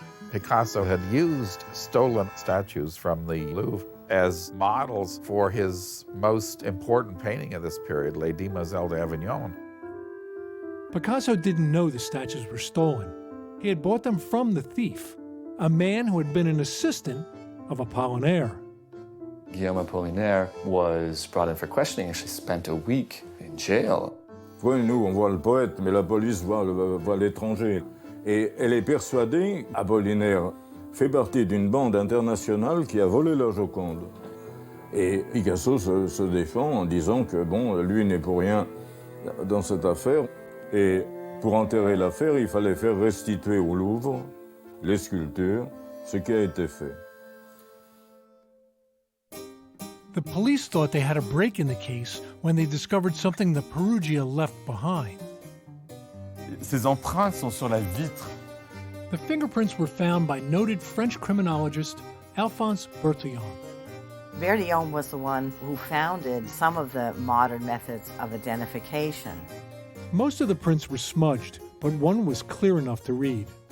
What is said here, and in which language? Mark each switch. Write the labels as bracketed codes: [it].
[en] Picasso had used stolen statues from the Louvre as models for his most important painting of this period, Les Demoiselles d'Avignon. Picasso didn't know the statues were stolen. He had bought them from the thief, a man who had been an assistant of Apollinaire. Guillaume Apollinaire was brought in for questioning and she spent a week in jail. [fr] Oui, nous, on voit le poète, mais la police voit l'étranger. Et elle est persuadée, Apollinaire fait partie d'une bande internationale qui a volé la Joconde. Et Picasso se défend en disant que, bon, lui n'est pour rien dans cette affaire. Et pour enterrer l'affaire, il fallait faire restituer au Louvre les sculptures, ce qui a été fait. [en] The police thought they had a break in the case when they discovered something that Peruggia left behind. [fr] Ces empreintes sont sur la vitre. [en] The fingerprints were found by noted French criminologist Alphonse Bertillon. Bertillon was the one who founded some of the modern methods of identification. Most of the prints were smudged, but one was clear enough to read.